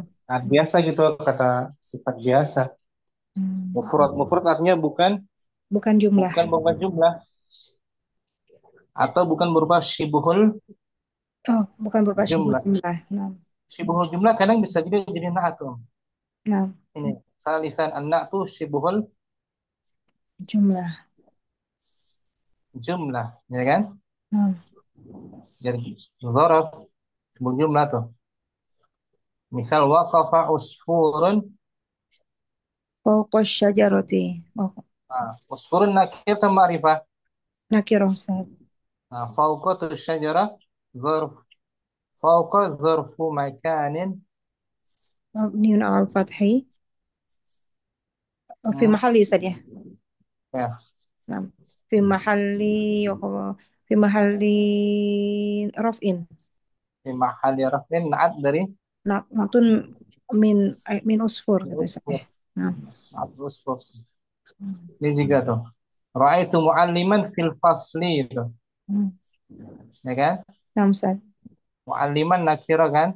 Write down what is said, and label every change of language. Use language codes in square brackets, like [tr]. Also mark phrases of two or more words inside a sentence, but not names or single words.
[id] Naat biasa gitu, kata sifat biasa. Mufrad artinya bukan jumlah. Bukan jumlah. Atau bukan berupa syibuhul. Bukan berupa syibuhul jumlah. Nah. Syibuhul jumlah kadang bisa juga jadi naat. Nah. [ar] Ini ثالثا النعت شبه jumlah, [id] ya kan? Jadi [ar] ظرف جملة [id] tuh. [ar] Misal وقف عصفور فوق شجرة. عصفور نكرة [id] atau ma'rifah? Nakir Ustaz. [ar] فوق شجرة ظرف. فوق ظرف مكان مبني الفتح في محل Ustaz ya. [id] Ya. [ar] Nah, في محل رفع. في محل رفع نعت dari نعت من عصفور gitu Ustaz ya. [id] Nah, usfur. Ini juga tuh. [ar] رأيت معلما في الفصل itu. [id] Ya kan? Nah, Ustaz. [ar] معلما نكرة [id] kan?